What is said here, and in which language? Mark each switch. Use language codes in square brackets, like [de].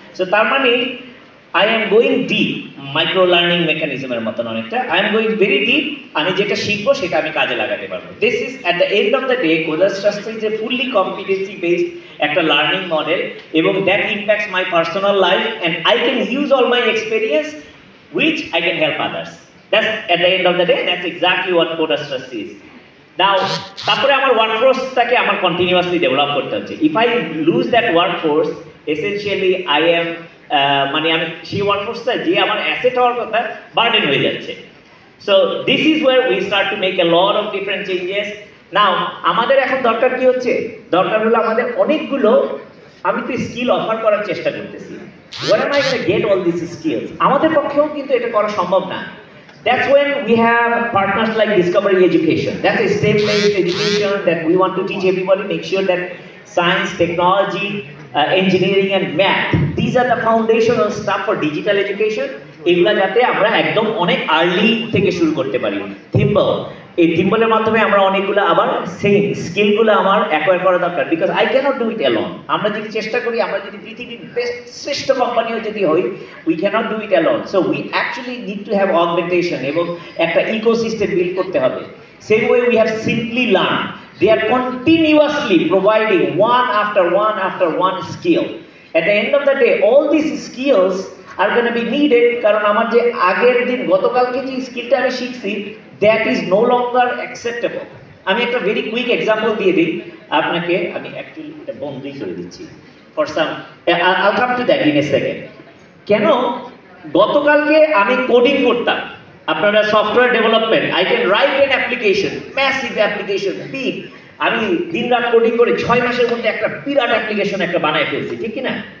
[bn] So তার মানে [en] I am going deep, [bn] micro learning মেকানিজমের মতন অনেকটা। [en] I am going very deep, [bn] আমি যেটা শিখবো সেটা আমি কাজে লাগাতে পারবো। [en] This is at the end of the day Codastra is a fully competency based একটা learning model, এবং that impacts my personal life and I can use all my experience which I can help others. That's at the end of the day, that's exactly what Codastra's is. [bn] Now, তারপরে আমার ওয়ার্কফোর্সটাকে আমার continuously develop করতে হচ্ছে। [en] If I lose that workforce, essentially I am [bn] মানে আমি সেই ওয়ার্কফোর্সটা যে আমার অ্যাসেট হওয়ার কথা বার্ডেন হয়ে যাচ্ছে। [en] So this is where we start to make a lot of different changes. [bn] Now আমাদের এখন দরকার কি হচ্ছে? দরকার হলো আমাদের অনেকগুলো, আমি তো স্কিল অফার করার চেষ্টা করতেছি। [en] Where am I going to get all these skills? [bn] আমাদের পক্ষেও কিন্তু এটা করা সম্ভব না। [en] That's when we have partners like Discovery Education. That's a STEM-based education that we want to teach everybody, make sure that science, technology, engineering and math, these are the foundational stuff for digital education. [bn] এগুলা যাতে আমরা একদম অনেক early থেকে শুরু করতে পারি। Thimble, এই থিম্বলের মাধ্যমে আমরা অনেকগুলো আবার সেম স্কিলগুলো আমার অ্যাকোয়ার করা দরকার, [en] Because I can't do it alone. [bn] আমরা যদি চেষ্টা করি, আমরা যদি পৃথিবীর শ্রেষ্ঠ কোম্পানিও যদি হই, [en] We can't do it alone. So we actually need to have augmentation [bn] এবং একটা ইকোসিস্টেম বিল্ড করতে হবে। [en] Same way we have simply learn, they are continuously providing one after one skill. At the end of the day, all these skills are going to be needed, [bn] কারণ আমার যে আগের দিন গতকালকে যে স্কিলটা আমি শিখছি, [en] that is no longer acceptable. [bn] আমি একটা ভেরি কুইক এক্সাম্পল দিয়ে দিই আপনাকে, আমি অ্যাকচুয়ালি এটা বন্ধই করে দিচ্ছি for some, [en] I'll come to that in a second. [bn] কেন গতকালকে আমি কোডিং করতাম, আপনারা software development, [en] I can write an application, [bn] massive application, big, আমি দিনরাত কোডিং করে 6 মাসের মধ্যে একটা বিরাট অ্যাপ্লিকেশন একটা বানায় ফেলছি, ঠিক কি না?